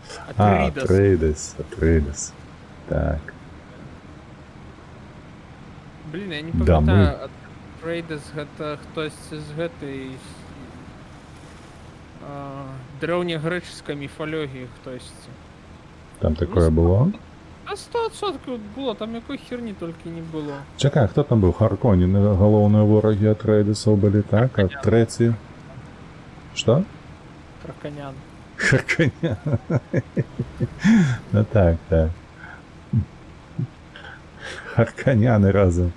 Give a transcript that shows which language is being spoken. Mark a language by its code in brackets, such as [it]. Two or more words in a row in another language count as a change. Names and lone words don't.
[uk] Атрейдес. Так. Блін, я не [ru] Да, [be] памятаю, Атрейдис гэта хтось з гэтай древнегреческой міфології хтось. [ru] Там такое было? [uk] А 100% було, там якої херні тільки не було. [be] Чакай, хто там був? [uk] Харконін, головні вороги Атрейдесов були, так? А треці? Що? Краконян. Харконян. Ну так. Харконяни разом.